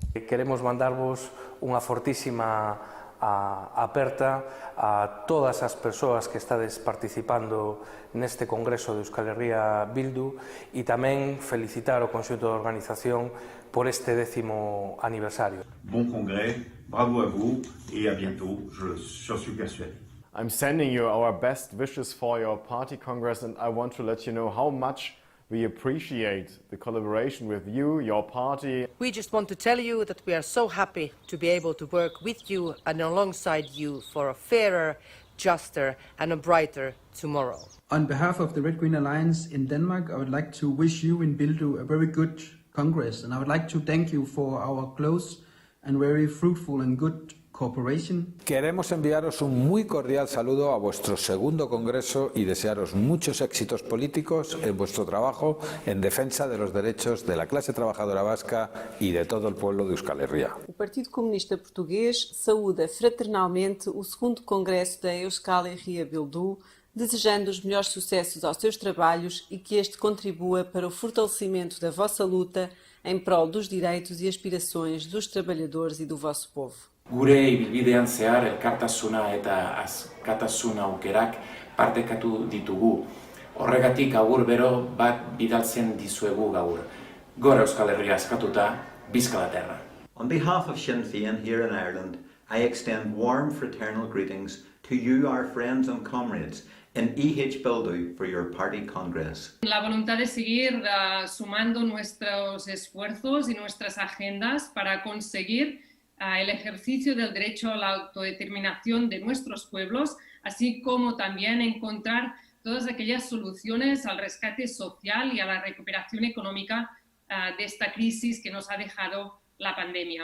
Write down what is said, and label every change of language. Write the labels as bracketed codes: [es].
[gl] Queremos mandarvos unha fortísima aperta a todas as persoas que estades participando neste congreso de Euskal Herria Bildu e tamén felicitar o conxunto de organización por este 10º aniversario. [fr] Bon congrès, bravo à vous et à bientôt, j'en suis persuadé. [en] I'm sending you our best wishes for your party congress and I want to let you know how much we appreciate the collaboration with you, your party. We just want to tell you that we are so happy to be able to work with you and alongside you for a fairer, juster and a brighter tomorrow. On behalf of the Red Green Alliance in Denmark, I would like to wish you in Bildu a very good Congress, and I would like to thank you for our close and very fruitful and good cooperation. [es] Queremos enviaros un muy cordial saludo a vuestro segundo congreso y desearos muchos éxitos políticos en vuestro trabajo en defensa de los derechos de la clase trabajadora vasca y de todo el pueblo de Euskal Herria. [pt] O Partido Comunista Português saúda fraternalmente o segundo congresso da Euskal Herria Bildu, desejando os melhores sucessos aos seus trabalhos e que este contribua para o fortalecimento da vossa luta em prol dos direitos e aspirações dos trabalhadores e do vosso povo. [eu] Gure ibilbidean zehar elkartasuna eta askatasuna aukerak partekatu ditugu. Horregatik agur bero bat bidaltzen dizuegu gaur. Gora Euskal Herria askatuta, [ca] bizka la terra. [en] On behalf of Sinn Féin here in Ireland, I extend warm fraternal greetings to you, our friends and comrades, in EH Bildu for your party congress. [es] La voluntad de seguir sumando nuestros esfuerzos y nuestras agendas para conseguir el ejercicio del derecho a la autodeterminación de nuestros pueblos, así como también encontrar todas aquellas soluciones al rescate social y a la recuperación económica de esta crisis que nos ha dejado la pandemia.